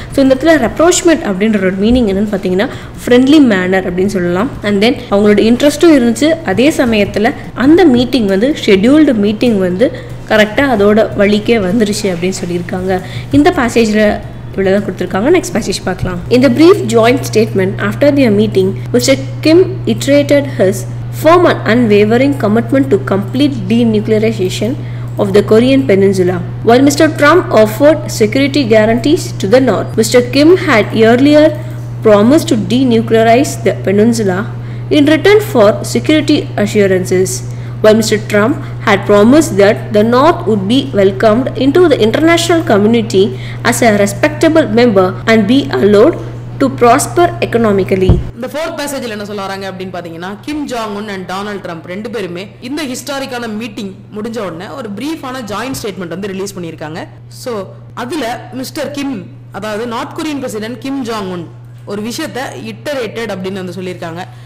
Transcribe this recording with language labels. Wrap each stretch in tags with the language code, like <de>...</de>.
<ta>So இந்த இடத்துல approachment அப்படின்ற ஒரு மீனிங் என்னென்னு பார்த்தீங்கன்னா, ஃப்ரெண்ட்லி மேனர் அப்படின்னு சொல்லலாம். அண்ட் தென் அவங்களோட இன்ட்ரெஸ்ட்டும் இருந்துச்சு. அதே சமயத்தில் அந்த மீட்டிங் வந்து ஷெட்யூல்டு மீட்டிங் வந்து கரெக்டாக அதோட வழிக்கே வந்துருச்சு அப்படின்னு சொல்லியிருக்காங்க. இந்த பேசேஜில் இவ்வளோதான் கொடுத்துருக்காங்க. நெக்ஸ்ட் பேசேஜ் பார்க்கலாம்.</ta> <en>In the brief joint statement after their meeting, Mr. Kim iterated his firm and unwavering commitment to complete denuclearization of the Korean peninsula. While Mr. Trump offered security guarantees to the north, Mr. Kim had earlier promised to denuclearize the peninsula in return for security assurances. While Mr. Trump had promised that the North would be welcomed into the international community as a respectable member and be allowed to prosper economically.</en> <ta>இந்த fourth பேசேஜில் என்ன சொல்ல வராங்க அப்படின்னு பார்த்தீங்கன்னா, Kim Jong Un and Donald Trump ரெண்டு பேருமே இந்த ஹிஸ்டாரிக்கான meeting முடிஞ்ச உடனே ஒரு பிரீஃபான ஜாயின்ட் ஸ்டேட்மெண்ட் வந்து ரிலீஸ் பண்ணியிருக்காங்க. ஸோ அதில் மிஸ்டர் கிம், அதாவது north Korean president Kim Jong Un ஒரு விஷயத்தை இட்டரேட்டட் அப்படின்னு வந்து சொல்லியிருக்காங்க.</ta>